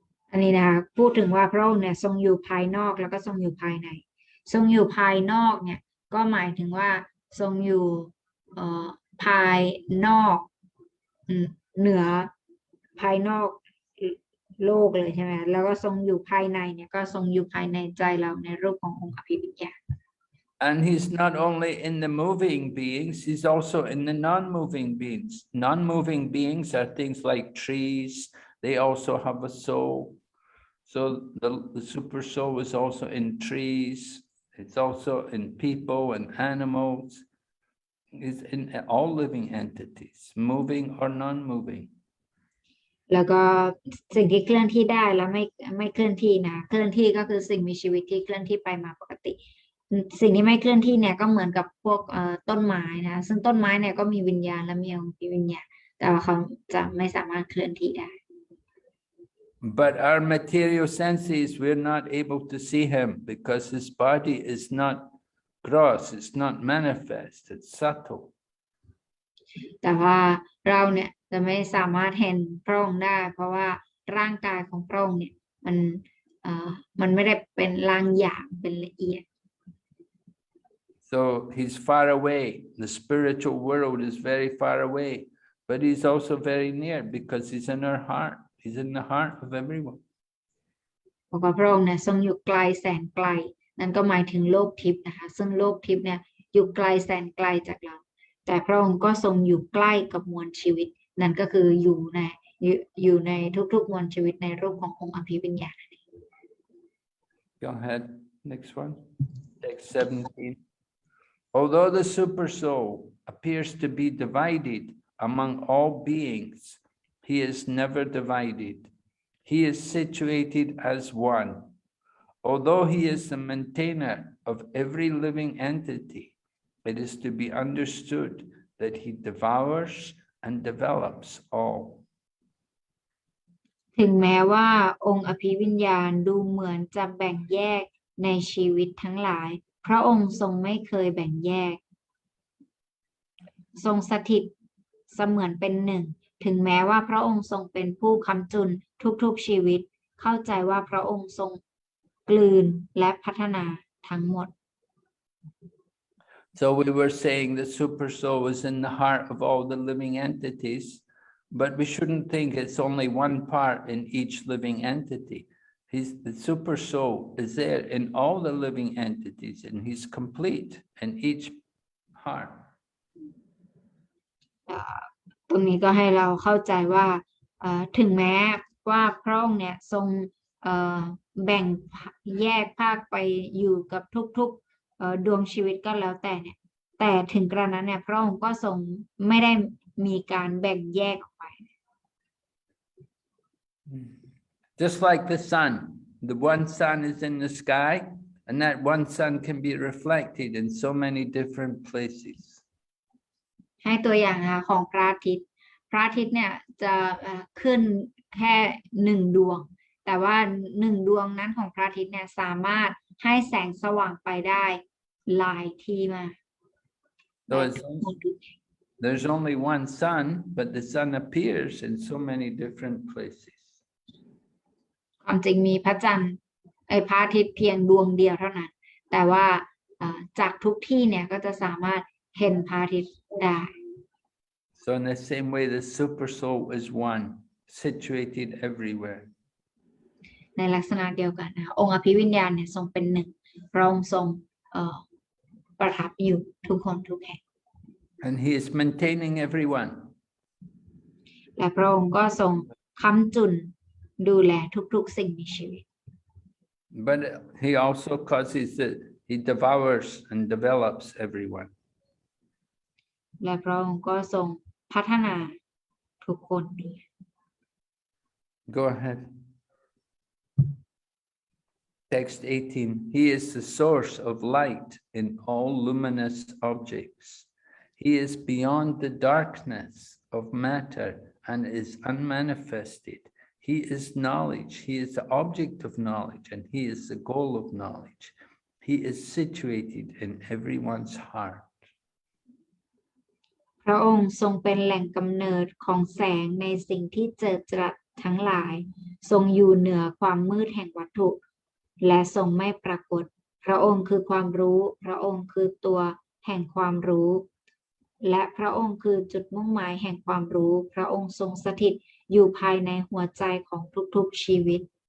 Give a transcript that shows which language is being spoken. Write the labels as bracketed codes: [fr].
[th] อันนี้นะคะพูดถึงว่าพระองค์เนี่ยทรงอยู่ภายนอกแล้วก็ทรงอยู่ภายในทรงอยู่ภายนอกเนี่ยก็หมายถึงว่าทรงอยู่ภายนอกเหนือภายนอกโลกเลยใช่ไหมแล้วก็ทรงอยู่ภายในเนี่ยก็ทรงอยู่ภายในใจเราในรูปขององค์อภิวิญญาณ [en] And he's not only in the moving beings, he's also in the non-moving beings. Non-moving beings are things like trees. They also have a soul. So the super soul is also in trees. It's also in people and animals. It's in all living entities, moving or non-moving. [th] แล้วก็สิ่งที่เคลื่อนที่ได้แล้วไม่เคลื่อนที่นะเคลื่อนที่ก็คือสิ่งมีชีวิตที่เคลื่อนที่ไปมาปกติสิ่งที่ไม่เคลื่อนที่เนี่ยก็เหมือนกับพวกต้นไม้นะซึ่งต้นไม้เนี่ยก็มีวิญญาณและมีองค์วิญญาณแต่ว่าเขาจะไม่สามารถเคลื่อนที่ได้ [en] But our material senses, we're not able to see him because his body is not gross, it's not manifest, it's subtle. [th] แต่ว่าเราเนี่ยจะไม่สามารถเห็นพระองค์ได้เพราะว่าร่างกายของพระองค์เนี่ยมันไม่ได้เป็นลางหยาบเป็นละเอียด [en] So he's far away. The spiritual world is very far away, but he's also very near because he's in our heart. He's in the heart of everyone. [th] บอกว่าพระองค์เนี่ยทรงอยู่ไกลแสนไกลนั่นก็หมายถึงโลกทิพย์นะคะซึ่งโลกทิพย์เนี่ยอยู่ไกลแสนไกลจากเราแต่พระองค์ก็ทรงอยู่ใกล้กับมวลชีวิตนั่นก็คืออยู่ในทุกๆมวลชีวิตในรูปขององค์อภิวิญญาณ [en] Go ahead. Next one. Text 17. Although the super soul appears to be divided among all beings, he is never divided. he is situated as one. Although he is the maintainer of every living entity, it is to be understood that he devours and develops all. [th] ถึงแม้ว่าองค์อภิวิญญาณดูเหมือนจะแบ่งแยกในชีวิตทั้งหลาย พระองค์ทรงไม่เคยแบ่งแยก ทรงสถิตเสมือนเป็นหนึ่ง ถึงแม้ว่าพระองค์ทรงเป็นผู้ค้ำจุนทุกๆชีวิต เข้าใจว่าพระองค์ทรงกลืนและพัฒนาทั้งหมด [en] So we were saying the super soul is in the heart of all the living entities, but we shouldn't think it's only one part in each living entity. The super soul is there in all the living entities, and he's complete in each heart. [th] ตรงนี้ก็ให้เราเข้าใจว่าถึงแม้ว่าพระองค์เนี่ยทรงแบ่งแยกภาคไปอยู่กับทุกๆดวงชีวิตก็แล้วแต่เนี่ยแต่ถึงกระนั้นเนี่ยพระองค์ก็ทรงไม่ได้มีการแบ่งแยกออกไป [en] Just like the sun, the one sun is in the sky, and that one sun can be reflected in so many different places. [th] ให้ตัวอย่างของพระอาทิตย์เนี่ยจะขึ้นแค่หนึ่งดวงแต่ว่าหนึ่งดวงนั้นของพระอาทิตย์เนี่ยสามารถให้แสงสว่างไปได้หลายที่มาก [en] There's only one sun, but the sun appears in so many different places. [th] ความจริงมีพระจันทร์พระอาทิตย์เพียงดวงเดียวเท่านั้นแต่ว่าจากทุกที่เนี่ยก็จะสามารถเห็นพระอาทิตย์ได้ [en] So in the same way, the super soul is one, situated everywhere. [th] ในลักษณะเดียวกันนะองค์อภิวิญญาณเนี่ยทรงเป็นหนึ่งพระองค์ทรงประทับอยู่ทุกคนทุกแห่ง [en] And he is maintaining everyone. [th] และพระองค์ก็ทรงค้ำจุนดูแลทุกๆสิ่งมีชีวิต [en] But he also causes that he devours and develops everyone. [th] และพระองค์ก็ทรงพัฒนาทุกคนด้วย [en] Go ahead. Text 18. He is the source of light in all luminous objects. He is beyond the darkness of matter and is unmanifested. He is knowledge. He is the object of knowledge, and he is the goal of knowledge. He is situated in everyone's heart. [th] พระองค์ทรงเป็นแหล่งกำเนิดของแสงในสิ่งที่เจิดจรัสทั้งหลายทรงอยู่เหนือความมืดแห่งวัตถุและทรงไม่ปรากฏพระองค์คือความรู้พระองค์คือตัวแห่งความรู้และพระองค์คือจุดมุ่งหมายแห่งความรู้พระองค์ทรงสถิตอยู่ภายในหัวใจของทุกๆชีวิต